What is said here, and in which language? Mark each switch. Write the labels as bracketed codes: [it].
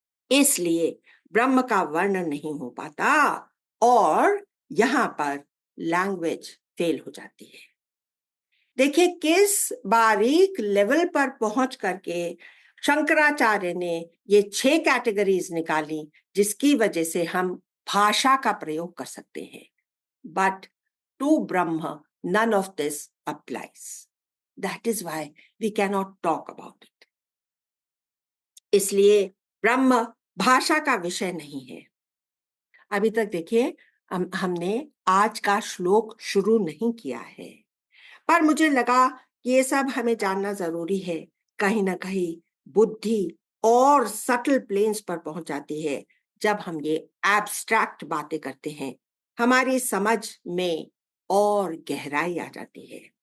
[hi] इसलिए ब्रह्म का वर्णन नहीं हो पाता और यहां पर लैंग्वेज फेल हो जाती है। देखिए किस बारीक लेवल पर पहुंच करके शंकराचार्य ने ये 6 कैटेगरीज निकाली, जिसकी वजह से हम भाषा का प्रयोग कर सकते हैं। [en] But to Brahma none of this applies. That is why we cannot talk about it. [hi] इसलिए ब्रह्म भाषा का विषय नहीं है। अभी तक देखिए हमने आज का श्लोक शुरू नहीं किया है, पर मुझे लगा कि ये सब हमें जानना जरूरी है। कहीं ना कहीं बुद्धि और सटल प्लेन्स पर पहुंच जाती है जब हम ये एब्स्ट्रैक्ट बातें करते हैं, हमारी समझ में और गहराई आ जाती है।